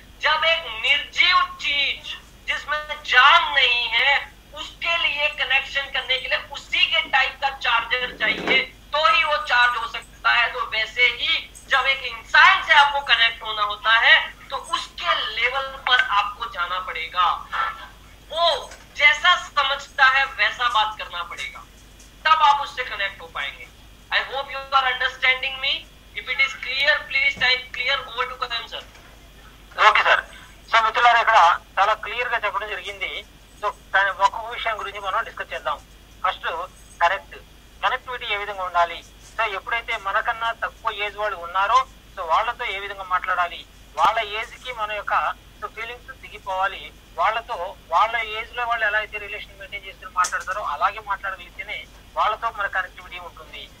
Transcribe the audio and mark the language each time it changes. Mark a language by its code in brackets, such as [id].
[hi] जब एक निर्जीव चीज जिसमें जान नहीं है, उसके लिए कनेक्शन करने के लिए उसी के टाइप का चार्जर चाहिए तो ही वो चार्ज हो सकता है. तो वैसे ही जब एक इंसान से आपको कनेक्ट होना होता है तो उसके लेवल पर आपको जाना पड़ेगा, वो जैसा समझता है वैसा बात करना पड़ेगा, तब आप उससे कनेक्ट हो पाएंगे. [en] I hope you are understanding me. If it is clear, please type clear. Over to Karan sir. [te] Okay sir. So మిత్రులారా ఇక్కడ చాలా క్లియర్ గా చెప్పడం జరిగింది. సో ఒక్కొక్క విషయం గురించి మనం డిస్కస్ చేద్దాం. ఫస్ట్ కనెక్టివిటీ ఏ విధంగా ఉండాలి, సో ఎప్పుడైతే మనకన్నా తక్కువ ఏజ్ వాళ్ళు ఉన్నారో సో వాళ్ళతో ఏ విధంగా మాట్లాడాలి, వాళ్ళ ఏజ్ కి మన యొక్క సో ఫీలింగ్స్ దిగిపోవాలి, వాళ్ళతో వాళ్ళ ఏజ్ లో వాళ్ళు ఎలా అయితే రిలేషన్ మెయింటైన్ చేసుకుని మాట్లాడతారో అలాగే మాట్లాడగలిగితేనే వాళ్ళతో మన కనెక్టివిటీ ఉంటుంది.